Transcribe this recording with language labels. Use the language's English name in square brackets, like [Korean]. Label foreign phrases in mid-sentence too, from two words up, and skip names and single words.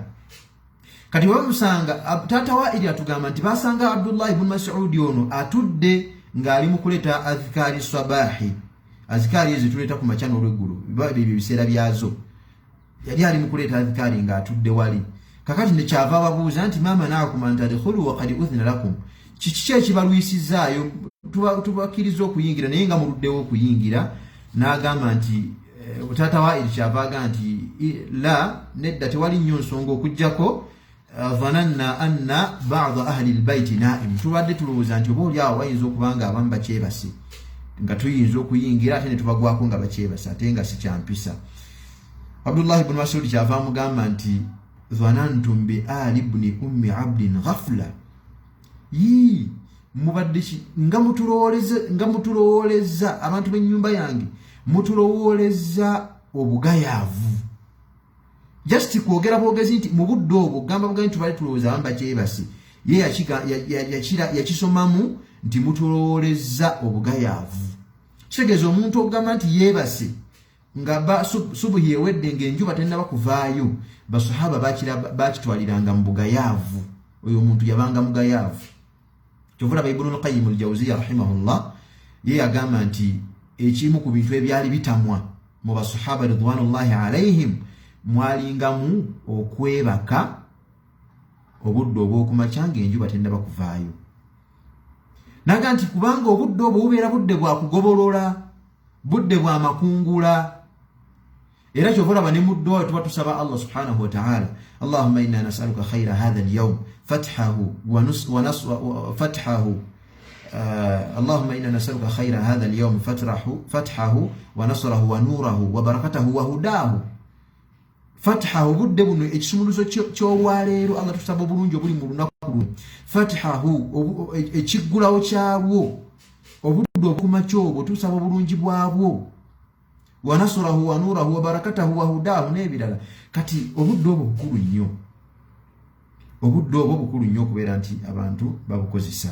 [Ganda] Kati bamusanga tata Wa'il atugamba nti basanga Abdullah ibn Mas'ud ono atudde ng'ali mu kuleeta [Arabic] أذكار الصباح. [Ganda] Azkari ezo tuleeta ku makya n'olweggulu bibyo biseera byazo. Yali ali mu kuleeta azkari ng'atudde wali. Kakati ne kyava ababuuza nti [Arabic] ما منعكم أن تدخلوا وقد أذن لكم, [Ganda] kiki ekibalwisizaayo tubakkiriza okuyingira naye nga muluddewo okuyingira? N'agamba nti tata Wa'il kyava aga nti la nedda tewali nnyo nsonga okuggyako [Arabic] ظننا أن بعض أهل البيت نائم, [Ganda] tubadde tulowooza nti oba oliawo bayinza okuba nga abamu bakyebase nga tuyinza okuyingira ate ne tubagwako nga bakyebase ate nga si kyampisa. Abdullah ibn Mas'ud kyava amugamba nti [Arabic] ظننتم بآل ابن أم عبد غفلة, [Ganda] mubadde nga mutulowooleza abantu b'ennyumba yange, mutulowooleza obugayaavu. Just kwogera bwogezi nti mu budde obwo gamba bugani tubali tulowooza abamu bakyebase, ye yakisomamu nti mutulowooleza obugayaavu. Kitegeeza omuntu okugamba nti yeebase nga subuhi ewedde ng'enjuba tennaba kuvaayo, basahaba bakitwaliranga mu bugayaavu. Oyo omuntu yabanga mugayaavu. Kyovula Ibnul Qayyim al-Jawziyya rahimahullah ye agamba nti ekimu ku bintu ebyali bitamwa mu basahaba [Arabic] رضوان الله عليهم [Ganda] mwalingamu okwebaka obudde obw'okumakya ng'enjuba tennaba kuvaayo. Naga nti kubanga obudde obwo bubeera budde bwa kugobolola, budde bwa makungula, era kyova olaba ne mu dduwa tuba tusaba [Arabic] الله سبحانه وتعالى, اللهم إنا نسألك خير هذا اليوم فتحه اللهم إنا نسألك خير هذا اليوم فتحه ونصره ونوره وبركته وهداه. [Ganda] فتحه budde buno ekisumuluzo ky'olwaleero Allah tusaba bulungi obuli mu lunaku luno. Fatahu ekiggulawo kyabwo obudde obukumakya obwo tusaba bulungi bwabwo. [Arabic] ونصره ونوره وبركته وهداه n'ebirala. [Ganda] Kati obudde obwo bukulu nnyo. Obudde obwo bukulu nnyo okubeera nti abantu babukozesa.